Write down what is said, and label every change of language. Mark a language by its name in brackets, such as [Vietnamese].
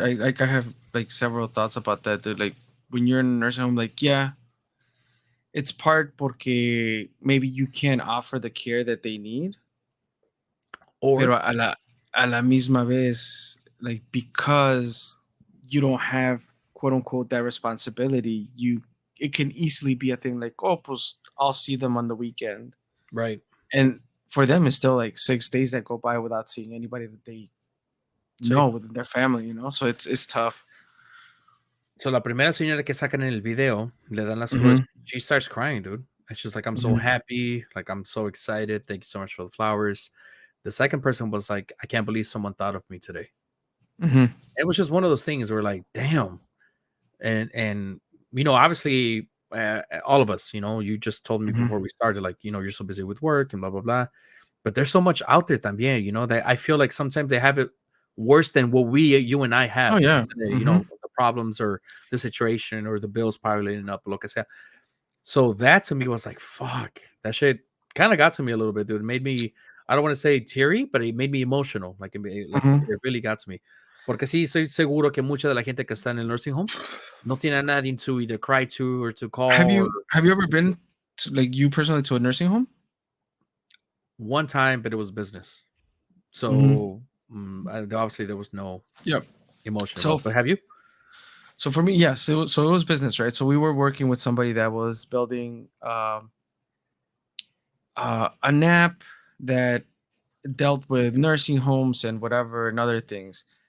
[English] I have like several thoughts about that, dude. Like when you're in a nursing home, like yeah, it's part [Spanish] porque [English] maybe you can't offer the care that they need, [Spanish] pero a la misma vez, [English] like because you don't have quote unquote that responsibility, it can easily be a thing like, oh, [Spanish] pues [English] I'll see them on the weekend, right? And for them, it's still like 6 days that go by without seeing anybody that they know within their family, So it's tough. [Spanish] So la primera señora que sacan en el video, le dan las flores. [English] She starts crying, dude. And she's like, I'm so happy. Like, I'm so excited. Thank you so much for the flowers. The second person was like, I can't believe someone thought of me today. It was just one of those things where like, damn. And obviously, all of us, you just told me before we started, like, you're so busy with work and blah, blah, blah. But there's so much out there [Spanish] también, [English] that I feel like sometimes they have it worse than what you and I have. Oh, yeah. Today, the problems or the situation or the bills piling up, [Spanish] lo que sea. [English] So that to me was like, fuck, that shit kind of got to me a little bit, dude. It made me, I don't want to say teary, but it made me emotional. Like, it really got to me. [Spanish] Porque sí, estoy seguro que mucha de la gente que está en el nursing home no tiene a nadie [English] to either cry to or to call. Have you ever been to, like, you personally, to a nursing home? One time, but it was business. So obviously there was no emotion. So, but have you? So for me, yes. So it was business, right? So we were working with somebody that was building an app that dealt with nursing homes and whatever and other things.